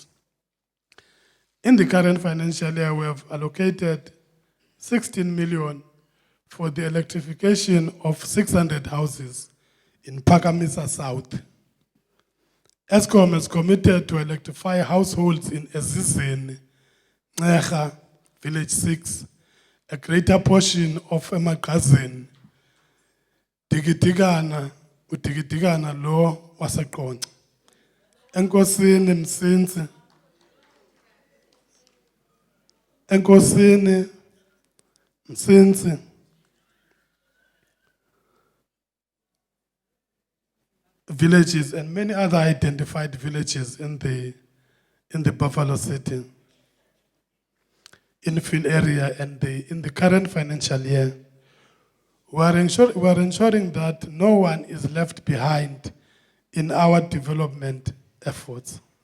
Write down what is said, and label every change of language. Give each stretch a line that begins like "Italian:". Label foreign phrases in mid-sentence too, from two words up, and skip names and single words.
English: In the current financial year, we have allocated 16 million for the electrification of 600 houses in Pakamisa South. Eskom is committed to electrify households in Ezizeni, Ngecha, Village 6, a greater portion of Emagazini, Digidigana, Udigidigana Lo Wasaqonce, Enkosini Msinzi, Enkosini Msinzi, villages and many other identified villages in the Buffalo City infill area, and in the current financial year, we are ensuring that no one is left behind in our development efforts.